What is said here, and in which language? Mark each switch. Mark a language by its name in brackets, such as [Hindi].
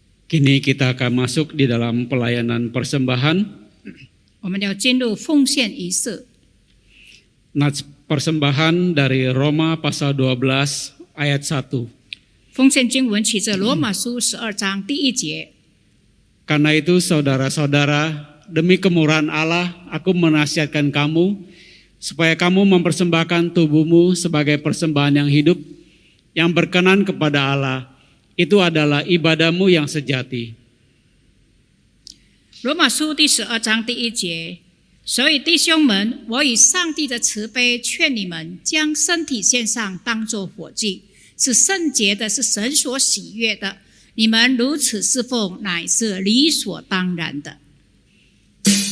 [Indonesian] Kini kita akan masuk di dalam pelayanan persembahan. [Chinese] 我们要进入奉献仪式。 [Indonesian] Nats persembahan dari Roma pasal 12 ayat 1. [Chinese] 奉献经文取自罗马书12章第1节。 [Indonesian] Karena itu saudara-saudara, demi kemurahan Allah, aku menasihatkan kamu supaya kamu mempersembahkan tubuhmu sebagai persembahan yang hidup, yang berkenan kepada Allah. Itu adalah ibadahmu yang sejati. [Chinese] 罗马书第12章第1节，所以弟兄们，我以上帝的慈悲劝你们，将身体献上，当作火祭，是圣洁的，是神所喜悦的。你们如此侍奉，乃是理所当然的。